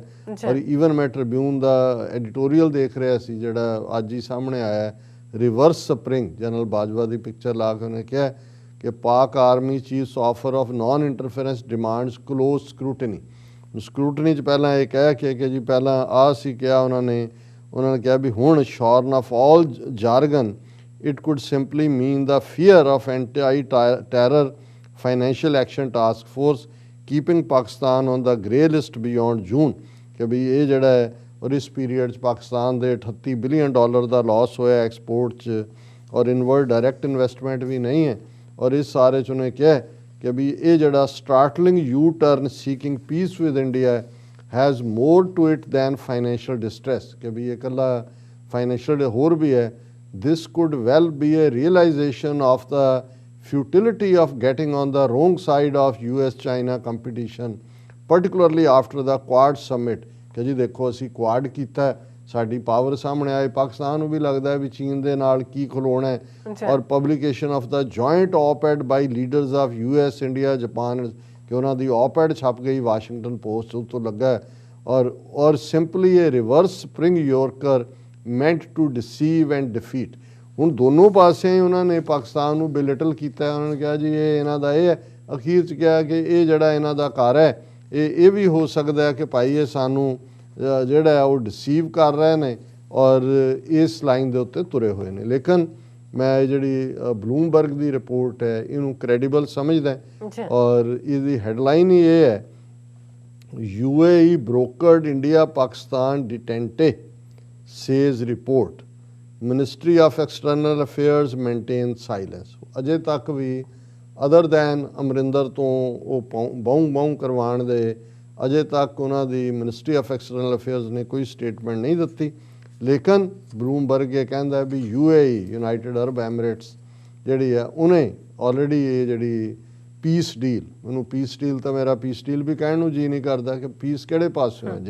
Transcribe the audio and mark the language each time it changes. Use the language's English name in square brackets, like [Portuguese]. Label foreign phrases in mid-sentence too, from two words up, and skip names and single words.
[Punjabi] ਔਰ ਈਵਨ ਮੈਂ ਟ੍ਰਿਬਿਊਨ ਦਾ ਐਡੀਟੋਰੀਅਲ ਦੇਖ ਰਿਹਾ ਸੀ ਜਿਹੜਾ ਅੱਜ ਹੀ ਸਾਹਮਣੇ ਆਇਆ, ਰਿਵਰਸ ਸਪਰਿੰਗ, ਜਨਰਲ ਬਾਜਵਾ ਦੀ ਪਿਕਚਰ ਲਾ ਕੇ ਉਹਨੇ ਕਿਹਾ ਕਿ [English] Pak army chief's offer of non interference demands close scrutiny. [Punjabi] ਸਕਰੂਟਨੀ 'ਚ ਪਹਿਲਾਂ ਇਹ ਕਹਿ ਕੇ ਕਿ ਜੀ ਪਹਿਲਾਂ ਆਹ ਸੀ ਕਿਹਾ ਉਹਨਾਂ ਨੇ ਕਿਹਾ ਵੀ ਹੁਣ [English] shorn of all jargon it could simply mean the fear of anti-terror financial action task force keeping Pakistan on the grey list beyond June। [Punjabi] ਕਿ ਵੀ ਇਹ ਜਿਹੜਾ ਹੈ ਔਰ ਇਸ ਪੀਰੀਅਡ 'ਚ ਪਾਕਿਸਤਾਨ ਦੇ $38 ਬਿਲੀਅਨ ਦਾ ਲਾਸ ਹੋਇਆ ਐਕਸਪੋਰਟ 'ਚ, ਔਰ [English] inward direct investment [Punjabi] ਵੀ ਨਹੀਂ ਹੈ। ਔਰ ਇਸ ਸਾਰੇ 'ਚ ਉਹਨੇ ਕਿਹਾ ਕਿ ਵੀ ਇਹ ਜਿਹੜਾ [English] startling U-turn seeking peace with India has more to it than financial distress. [Punjabi] ਕਿ ਵੀ ਇਹ ਇਕੱਲਾ ਫਾਈਨੈਂਸ਼ੀਅਲ ਹੋਰ ਵੀ ਹੈ। [English] This could well be a realization of the futility of getting on the wrong side of US-China competition, particularly after the Quad summit। [Punjabi] ਕਿ ਜੀ ਦੇਖੋ ਅਸੀਂ ਕੁਆਡ ਕੀਤਾ, ਸਾਡੀ ਪਾਵਰ ਸਾਹਮਣੇ ਆਏ, ਪਾਕਿਸਤਾਨ ਨੂੰ ਵੀ ਲੱਗਦਾ ਹੈ ਵੀ ਚੀਨ ਦੇ ਨਾਲ ਕੀ ਖਲੋਣਾ ਹੈ। ਔਰ [English] publication of the joint op-ed by leaders of US, [Punjabi] ਇੰਡੀਆ, ਜਾਪਾਨ, ਕਿ ਉਹਨਾਂ ਦੀ op-ed ਛਪ ਗਈ ਵਾਸ਼ਿੰਗਟਨ ਪੋਸਟ ਤੋਂ ਲੱਗਾ। ਔਰ ਸਿੰਪਲੀ ਇਹ [English] reverse spring yorker meant to deceive and defeat. [Punjabi] ਹੁਣ ਦੋਨੋਂ ਪਾਸੇ ਉਹਨਾਂ ਨੇ ਪਾਕਿਸਤਾਨ ਨੂੰ ਬਿਲਿਟਲ ਕੀਤਾ। ਉਹਨਾਂ ਨੇ ਕਿਹਾ ਜੀ ਇਹ ਇਹਨਾਂ ਦਾ ਇਹ ਹੈ, ਅਖੀਰ 'ਚ ਕਿਹਾ ਕਿ ਇਹ ਜਿਹੜਾ ਇਹਨਾਂ ਦਾ ਘਰ ਹੈ ਇਹ ਵੀ ਹੋ ਸਕਦਾ ਹੈ ਕਿ ਭਾਈ ਇਹ ਸਾਨੂੰ ਜਿਹੜਾ ਹੈ ਉਹ ਡਿਸੀਵ ਕਰ ਰਹੇ ਨੇ ਔਰ ਇਸ ਲਾਈਨ ਦੇ ਉੱਤੇ ਤੁਰੇ ਹੋਏ ਨੇ। ਲੇਕਿਨ ਮੈਂ ਜਿਹੜੀ ਬਲੂਮਬਰਗ ਦੀ ਰਿਪੋਰਟ ਹੈ ਇਹਨੂੰ ਕ੍ਰੈਡੀਬਲ ਸਮਝਦਾ ਔਰ ਇਹਦੀ ਹੈਡਲਾਈਨ ਹੀ ਇਹ ਹੈ, [English] UAE brokered India Pakistan detente says report, Ministry of External Affairs maintains silence। [Punjabi] ਅਜੇ ਤੱਕ ਵੀ [English] other than [Punjabi] ਅਮਰਿੰਦਰ ਤੋਂ ਉਹ ਬਾਉਂ ਕਰਵਾਉਣ ਦੇ ਅਜੇ ਤੱਕ ਉਹਨਾਂ ਦੀ ਮਿਨਿਸਟਰੀ ਆਫ ਐਕਸਟਰਨਲ ਅਫੇਅਰਸ ਨੇ ਕੋਈ ਸਟੇਟਮੈਂਟ ਨਹੀਂ ਦਿੱਤੀ। ਲੇਕਿਨ ਬਲੂਮਬਰਗ ਇਹ ਕਹਿੰਦਾ ਵੀ UAE ਯੂਨਾਈਟਿਡ ਅਰਬ ਐਮਿਰੇਟਸ ਜਿਹੜੀ ਹੈ ਉਹਨੇ ਆਲਰੇਡੀ ਇਹ ਜਿਹੜੀ [English] peace deal, [Punjabi] ਮੈਨੂੰ [English] peace deal [Punjabi] ਤਾਂ ਮੇਰਾ [English] peace deal [Punjabi] ਵੀ ਕਹਿਣ ਨੂੰ ਜੀ ਨਹੀਂ ਕਰਦਾ ਕਿ ਪੀਸ ਕਿਹੜੇ ਪਾਸਿਓਂ ਹੈ।